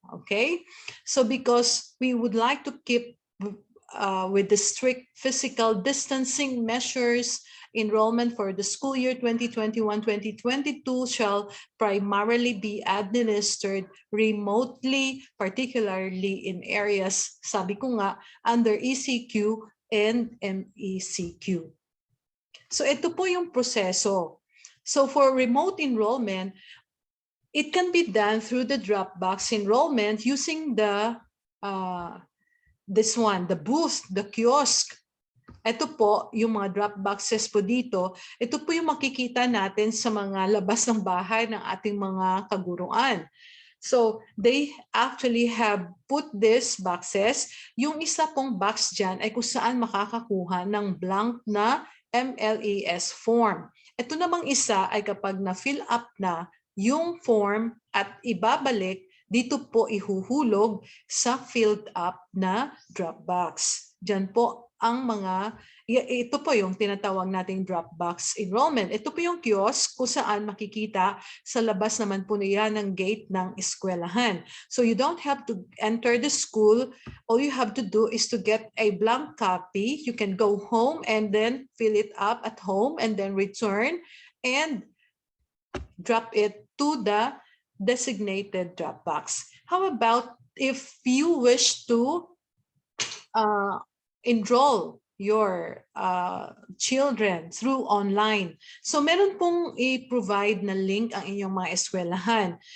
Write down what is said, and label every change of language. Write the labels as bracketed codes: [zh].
[en] Okay, so because we would like to keep with the strict physical distancing measures, enrollment for the school year 2021-2022 shall primarily be administered remotely, particularly in areas, [tl] sabi ko nga, [en] under ECQ and MECQ. So [tl] ito po yung proseso. [en] So for remote enrollment, it can be done through the Dropbox enrollment using the this one, the booth, the kiosk. [tl] Ito po yung mga Dropboxes po dito. Ito po yung makikita natin sa mga labas ng bahay ng ating mga kaguruan. [en] So they actually have put these boxes. [tl] Yung isa pong box dyan ay kung saan makakakuha ng blank na MLES form. Ito namang isa ay kapag na-fill up na yung form at ibabalik, dito po ihuhulog sa filled up na Dropbox. Diyan po ang mga, ito po yung tinatawag nating Dropbox enrollment. Ito po yung kiosk kung saan makikita sa labas naman po niya ng gate ng eskwelahan. [en] So you don't have to enter the school. All you have to do is to get a blank copy. You can go home and then fill it up at home and then return and drop it to the designated Dropbox. How about if you wish to enroll your children through online? [tl] So meron pong i-provide na link ang inyong mga eskwelahan.